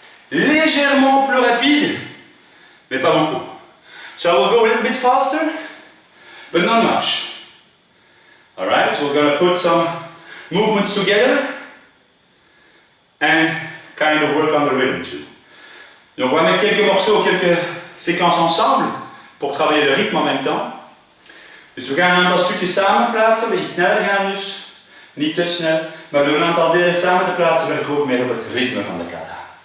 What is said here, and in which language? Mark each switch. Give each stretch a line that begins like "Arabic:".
French: Légèrement plus rapide, mais pas beaucoup.
English: So I will go a little bit faster, but not much. All right. We're going to put some movements together and kind of work on the rhythm too.
French: Donc on va mettre quelques morceaux, quelques séquences ensemble pour travailler le rythme en même temps.
Dutch: Dus we gaan een aantal stukjes samen plaatsen, een beetje sneller gaan dus. Niet te snel, maar door een aantal delen samen te plaatsen werken we ook meer op het ritme van de kata.